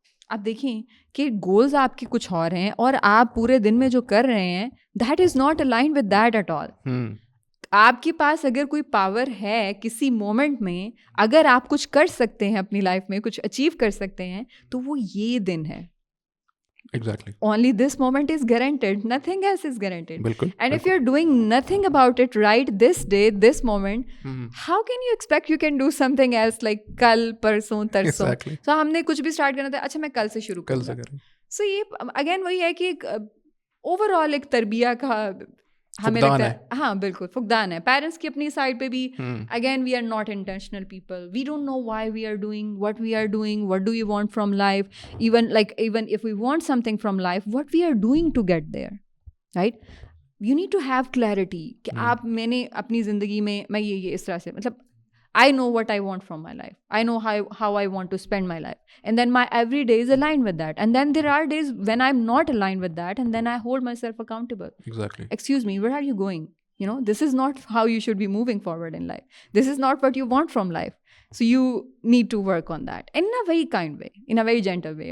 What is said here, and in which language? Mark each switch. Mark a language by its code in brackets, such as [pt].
[ur] آپ دیکھیں کہ گولز آپ کے کچھ اور ہیں اور آپ پورے دن میں جو کر رہے ہیں [en] That is not aligned with that at all. [ur] آپ کے پاس اگر کوئی پاور ہے کسی مومنٹ میں, اگر آپ کچھ کر سکتے ہیں اپنی لائف میں, کچھ اچیو کر سکتے ہیں, تو وہ یہ دن ہے. [en] Exactly. Only this moment is guaranteed. Nothing else is guaranteed. [ur] بالکل. [en] And if you're doing nothing about it right this day, this moment, how can you expect you can do something else like [ur] کل پرسوں ترسوں؟ [en] So [ur] ہم نے کچھ بھی start کرنا تھا, اچھا میں کل سے شروع کروں گا. So یہ اگین وہی ہے کہ اوور آل ایک تربیہ کا ہمیں لگتا ہے, ہاں بالکل فقدان ہے. پیرنٹس کی اپنی سائڈ پہ بھی [en] Again we are not intentional people, we don't know why we are doing what we are doing, what do you want from life, even if we want something from life, what we are doing to get there, right. You need to have clarity [ur] کہ آپ میں نے اپنی زندگی میں یہ اس طرح سے مطلب [en] I know what I want from my life. I know how I want to spend my life. And then my every day is aligned with that. And then there are days when I'm not aligned with that, and then I hold myself accountable. Exactly. Excuse me, where are you going? You know, this is not how you should be moving forward in life. This is not what you want from life. So you need to work on that in a very kind way, in a very gentle way.